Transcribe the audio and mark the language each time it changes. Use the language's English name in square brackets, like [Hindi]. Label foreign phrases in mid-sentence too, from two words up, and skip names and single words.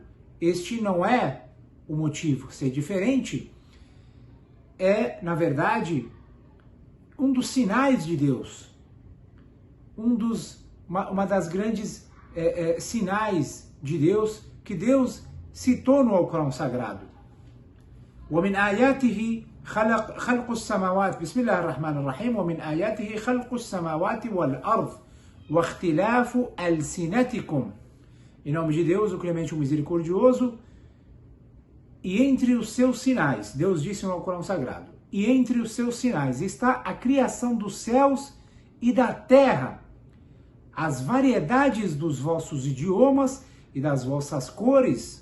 [Portuguese] Este não é o motivo. Ser diferente é, na verdade, um dos sinais de Deus. Uma das grandes sinais de Deus que Deus citou no Alcorão Sagrado. [Arabic] وَمِنْ آيَاتِهِ خَلْقُ السَّمَاوَاتِ بسم الله الرحمن الرحيم وَمِنْ آيَاتِهِ خَلْقُ السَّمَاوَاتِ وَالْأَرْضِ وَاخْتِلَافُ أَلْسِنَتِكُمْ. [Portuguese] Em nome de Deus, o clemente, o misericordioso. E entre os seus sinais, Deus disse no Alcorão Sagrado, e entre os seus sinais está a criação dos céus e da terra, as variedades dos vossos idiomas e das vossas cores.